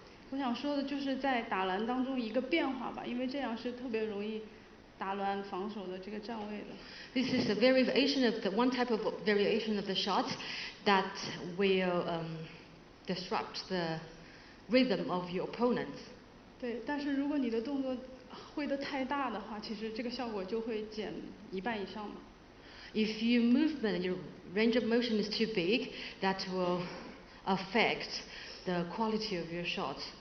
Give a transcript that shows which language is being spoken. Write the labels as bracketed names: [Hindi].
[Chinese] 我想说的就是在打篮当中一个变化吧，因为这样是特别容易打乱防守的这个站位的。 [English] This is a variation of the one type of variation of the shots that will disrupt the rhythm of your opponents. [Chinese] 对，但是如果你的动作挥得太大的话，其实这个效果就会减一半以上嘛。 [English] If your range of motion is too big, that will affect the quality of your shot.